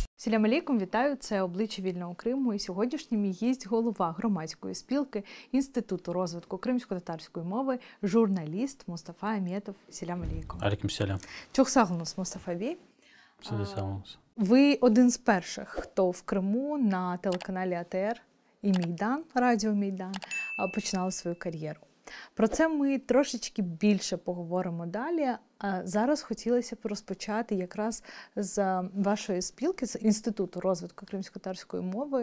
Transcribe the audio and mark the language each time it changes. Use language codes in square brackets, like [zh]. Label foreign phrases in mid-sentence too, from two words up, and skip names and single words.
[crh] Салям алейкум, [uk] вітаю, це «Обличчя вільного Криму» і сьогоднішній мій гість – голова громадської спілки Інституту розвитку кримсько-татарської мови, журналіст Мустафа Аметов. [crh] Салям алейкум. Алейкум салям. Çok sağ olunuz, Mustafa Bey. [uk] Ви один з перших, хто в Криму на телеканалі АТР і Мейдан, радіо Мейдан, починали свою кар'єру. Про це ми трошечки більше поговоримо далі. А зараз хотілося б розпочати якраз з вашої спілки, з Інституту розвитку кримсько-татарської мови.